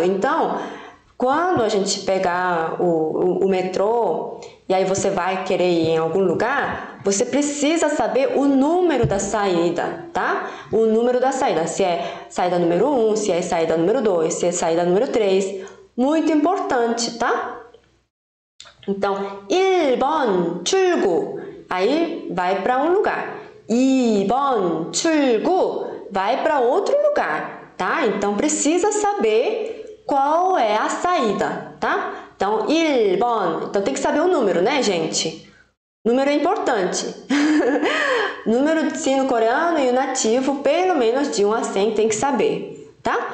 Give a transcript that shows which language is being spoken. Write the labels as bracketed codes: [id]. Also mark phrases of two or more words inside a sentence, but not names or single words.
[pt] Então, quando a gente pegar o metrô e aí você vai querer ir em algum lugar, você precisa saber o número da saída, tá? O número da saída, se é saída número 1, se é saída número 2, se é saída número 3. Muito importante, tá? Então, [ko] 1번 출구, [pt] aí vai para um lugar. [ko] 2번 출구, [pt] vai para outro lugar, tá? Então, precisa saber qual é a saída, tá? Então, 1번. Então, tem que saber o número, né, gente? Número é importante. Número de sino coreano e o nativo, pelo menos de 1 a 100, tem que saber, tá?